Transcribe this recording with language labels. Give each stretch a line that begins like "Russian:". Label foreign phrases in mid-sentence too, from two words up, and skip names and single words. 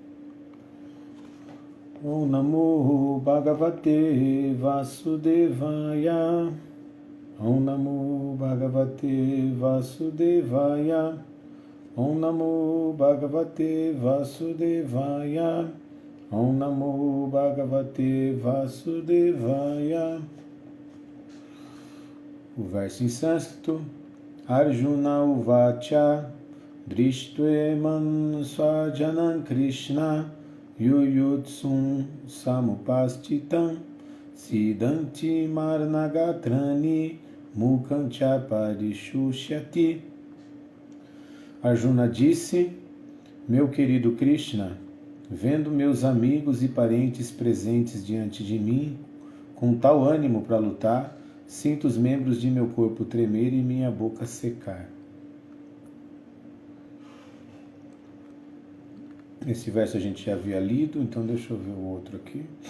Sanskrit: ॐ नमो भगवते वासुदेवाय. ॐ नमो भगवते वासुदेवाय. ॐ नमो भगवते वासुदेवाय. ॐ नमो भगवते वासुदेवाय.
Portuguese: O verso em sânscrito.
Sanskrit: अर्जुन उवाच दृष्ट्वेमं स्वजनं कृष्ण युयुत्सुं समुपस्थितम् सीदन्ति मम गात्राणि मुखं च परिशुष्यति.
Portuguese: Arjuna disse: meu querido Krishna, vendo meus amigos e parentes presentes diante de mim, com tal ânimo para lutar, sinto os membros de meu corpo tremer e minha boca secar. Esse verso a gente já havia lido, então deixa eu ver o outro aqui.